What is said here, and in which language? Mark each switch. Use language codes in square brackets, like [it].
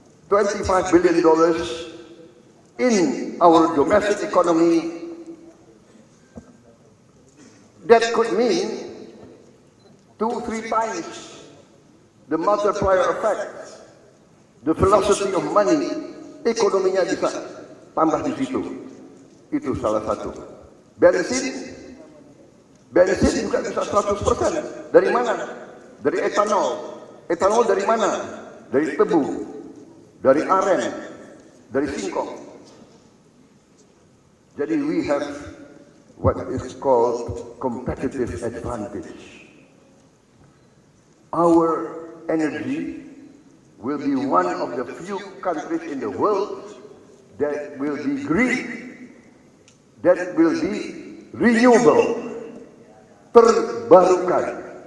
[en] $25 billion in our domestic economy, that could mean 2-3 times the multiplier effect, the velocity of money. [id] Ekonominya bisa tambah di situ. Itu salah satu. Bensin juga bisa 100%. Dari mana? Dari etanol. Etanol dari mana? Dari tebu, dari aren, dari singkong. Jadi [en] we have what is called competitive advantage. Our energy will be one of the few countries in the world that will be green, that will be renewable, [id] terbarukan.